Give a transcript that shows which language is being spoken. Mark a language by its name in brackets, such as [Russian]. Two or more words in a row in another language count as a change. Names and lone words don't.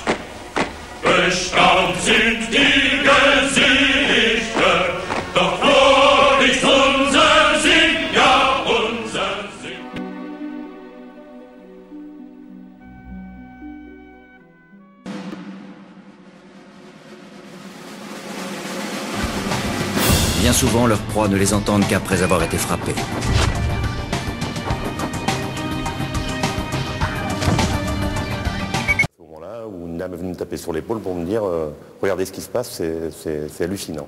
[German] Bestaunt sind die Gesichter, doch froh ist unser Sinn, ja unser Sinn. [French] Bien souvent, leurs proies ne les entendent qu'après avoir été frappées. À ce moment-là, où une dame est venue me taper sur l'épaule pour me dire regardez ce qui se passe, c'est hallucinant.